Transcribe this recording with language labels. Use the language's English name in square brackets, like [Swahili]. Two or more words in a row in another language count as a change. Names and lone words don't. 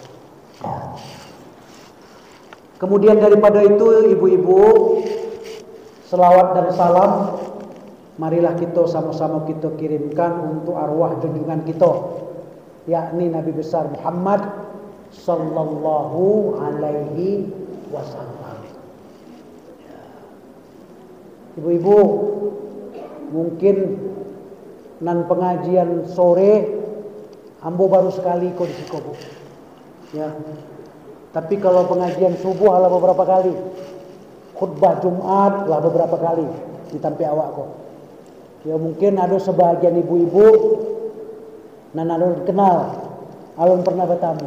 [Indonesian] Kemudian daripada itu, ibu-ibu, selawat dan salam marilah kita sama-sama kita kirimkan untuk arwah junjungan kita, yakni Nabi besar Muhammad [Arabic] sallallahu alaihi wasallam. [Minangkabau] Ibu-ibu, mungkin nan pengajian sore ambo baru sekali kok di siko, Bu. Ya. Tapi kalau pengajian subuh lah beberapa kali. Khutbah Jumat lah beberapa kali ditampi awak kok. Ya mungkin ada sebagian ibu-ibu nan alun kenal, alun pernah bertamu.